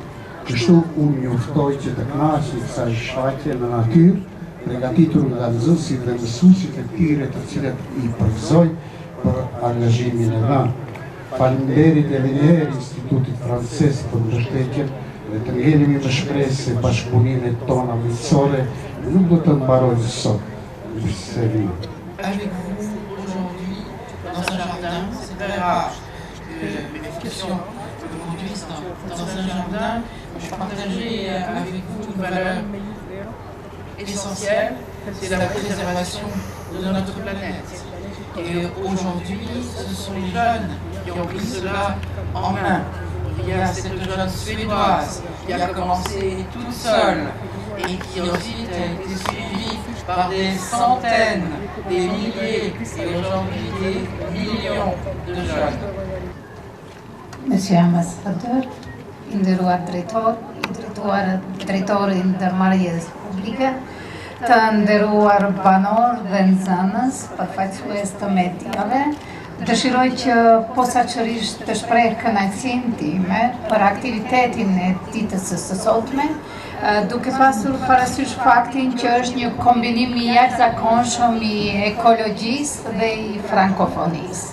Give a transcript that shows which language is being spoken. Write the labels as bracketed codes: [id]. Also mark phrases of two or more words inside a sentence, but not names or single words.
[sq] Kështu unë njoftoj që të kënaqej kësaj shfaqje në natyrë, përgatitur nga nxënësit dhe mësuesit e tyre të cilët i përgëzoj për angazhimin e dhënë. Faleminderit edhe një herë Institutit Francez për mbështetjen dhe të ngelemi me shpresë se bashkëpunimet tona miqësore nuk do të mbarojnë sot. [fr] Avec vous aujourd'hui dans un jardin, c'est très rare que mes discussions me conduisent dans un jardin. Je partageais avec vous une valeur essentielle, c'est la préservation de notre planète. Et aujourd'hui, ce sont les jeunes qui ont pris cela en main. Il y a cette jeune suédoise qui a commencé toute seule et qui ensuite a été suivie par des centaines, des milliers et aujourd'hui des millions de jeunes. Monsieur Ambassadeur, [sq] nderuar drejtorin dhe marrëdhënies publike, të nderuar banor dhe nxënës, përfaqësues të mediave, dëshiroj që posaçërisht të shpreh kënaqësinë time për aktivitetin e ditës së sotme, duke pasur parasysh faktin që është një kombinim i jashtëzakonshëm i ekologjisë dhe i frankofonisë.